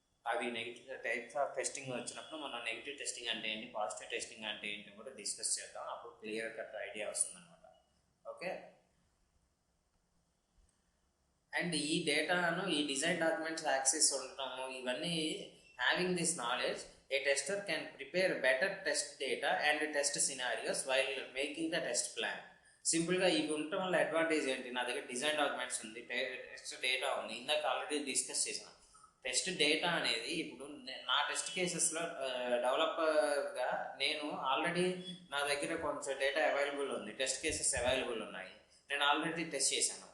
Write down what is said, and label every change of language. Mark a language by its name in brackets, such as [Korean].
[Telugu] అవి negative types of testing వచ్చినప్పుడు మనం నెగిటివ్ టెస్టింగ్ అంటే ఏంటి, పాజిటివ్ టెస్టింగ్ అంటే ఏంటి కూడా డిస్కస్ చేద్దాం. అప్పుడు క్లియర్ కట్ ఐడియా వస్తుంది అనమాట. [English] okay, and [Telugu] ఈ డేటాను, ఈ డిజైన్ డాక్యుమెంట్స్ యాక్సెస్ ఉండటము, ఇవన్నీ [English] Having this knowledge, a tester can prepare better test data and test scenarios while making the test plan. [Telugu] సింపుల్గా ఇవి ఉండటం వల్ల అడ్వాంటేజ్ ఏంటి? నా దగ్గర డిజైన్ డాక్యుమెంట్స్ ఉంది, టెస్ట్ డేటా ఉంది. ఇందాక ఆల్రెడీ డిస్కస్ చేసాను. టెస్ట్ డేటా అనేది ఇప్పుడు నా టెస్ట్ కేసెస్లో డెవలపర్గా నేను ఆల్రెడీ నా దగ్గర కొంచెం డేటా అవైలబుల్ ఉంది, టెస్ట్ కేసెస్ అవైలబుల్ ఉన్నాయి, నేను ఆల్రెడీ టెస్ట్ చేశాను.